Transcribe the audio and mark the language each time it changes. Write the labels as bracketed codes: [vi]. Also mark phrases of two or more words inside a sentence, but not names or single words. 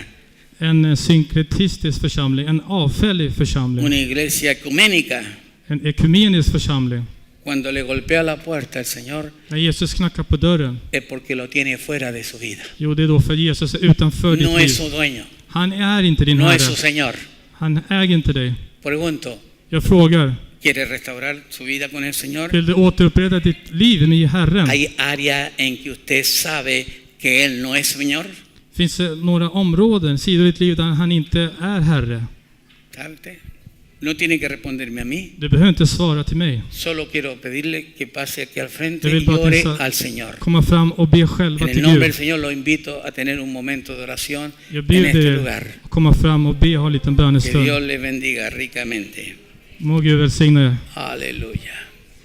[sv] En synkretistisk församling, en avfällig församling, [es] una iglesia ecuménica. [sv] en ekumenisk församling. [es] Cuando le golpea la puerta al Señor [sv] När Jesus knackar på dörren, [es] es porque lo tiene fuera de su vida. [sv] jo, det är då för Jesus är utanför ditt [es] No es [sv] liv. [es] su dueño. [sv] Han är inte din [es] no es su [sv] Herre. [es] Señor. [sv] Han äger inte dig. [es] Pregunto, [sv] Jag frågar, [es] ¿quiere restaurar su vida con el Señor? [sv] vill du återupprätta ditt liv med Herren? [es] ¿Hay área en que usted sabe que Él no es Señor? [sv] Finns det några områden, sidor i ditt liv där han inte är Herre? [es] ¿Sabe usted? No tiene que responderme a mí. [sv] Du behöver inte svara till mig. [es] Solo quiero pedirle que pase aquí al frente [sv] Jag [es] y [sv] vill bara att [es] ore [sv] ni ska [es] al Señor. [sv] komma fram och be själva [es] En el [sv] till [es] nombre del [sv] Gud. [es] Señor lo invito a tener un momento de oración [sv] Jag [es] en [sv] bjuder [es] este [sv] er [es] lugar. [sv] att komma fram och be och ha en liten [es] Que [sv] bönestund. [es] Dios le bendiga ricamente. [sv] Må Gud välsigna er. [es] Aleluya.